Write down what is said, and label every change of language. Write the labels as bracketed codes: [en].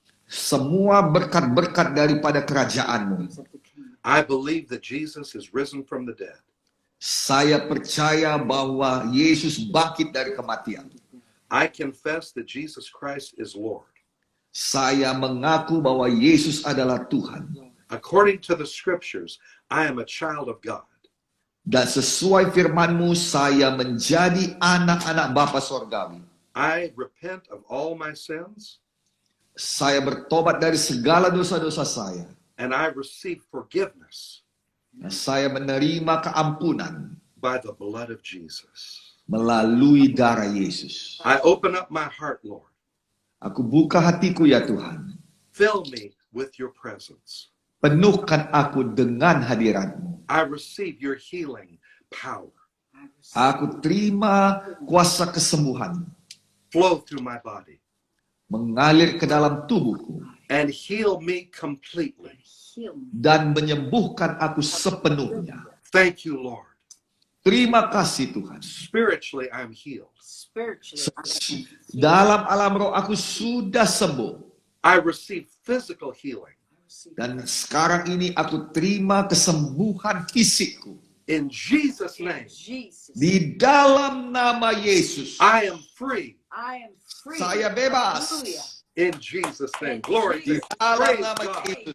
[id] semua berkat-berkat daripada kerajaanmu. [en] Of the kingdom. I believe that Jesus is risen from the dead. [id] Saya percaya bahwa Yesus bangkit dari kematian. [en] I confess that Jesus Christ is Lord. [id] Saya mengaku bahwa Yesus adalah Tuhan. [en] According to the scriptures, I am a child of God. [id] Dan sesuai firman-Mu, saya menjadi anak-anak Bapa Sorgawi. [en] I repent of all my sins, [id] Saya bertobat dari segala dosa-dosa saya. [en] and I receive forgiveness [id] Dan saya menerima keampunan [en] by the blood of Jesus. [id] melalui darah Yesus. [en] I open up my heart, Lord. [id] Aku buka hatiku ya Tuhan. [en] Fill me with your presence. [id] Penuhkan aku dengan hadirat-Mu. [en] I receive your healing power. I receive [id] Aku terima kuasa kesembuhan [en] Flow through my body [id] mengalir ke dalam tubuhku [en] and heal me completely. heal me. [id] dan menyembuhkan aku sepenuhnya. [en] Thank you, Lord. [id] Terima kasih Tuhan. [en] Spiritually, I'm healed. Spiritually. [id] Dalam alam roh aku sudah sembuh. [en] I receive physical healing. [id] Dan sekarang ini aku terima kesembuhan fisikku. [en] In Jesus' name, Jesus. [id] Di dalam nama Yesus. [en] I am free. I am free. [id] Saya bebas. [en] Hallelujah. In Jesus' name. In Glory to Jesus' God. Praise [id] nama [en] God. [id] Yesus.